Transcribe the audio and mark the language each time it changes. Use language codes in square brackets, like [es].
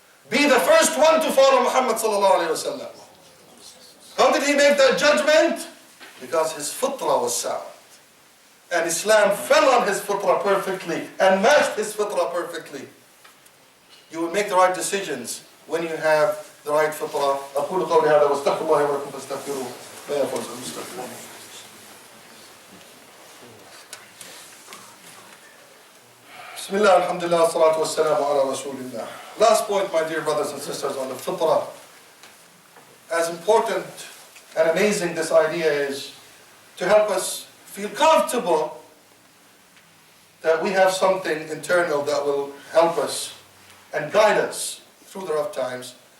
[en] Be the first one to follow Muhammad sallallahu alayhi wa sallam. How did he make that judgment? Because his fitra was sound. And Islam fell on his fitra perfectly and matched his fitra perfectly. You will make the right decisions when you have the right fitra. [ar] أقول قولي هذا واستغفر الله ولكم فاستغفروه لا يفوز المستغفرون. بسم الله الحمد لله والصلاة والسلام على رسول الله. [en] Last point, my dear brothers and sisters, on the fitrah. As important and amazing this idea is, to help us feel comfortable that we have something internal that will help us and guide us through the rough times.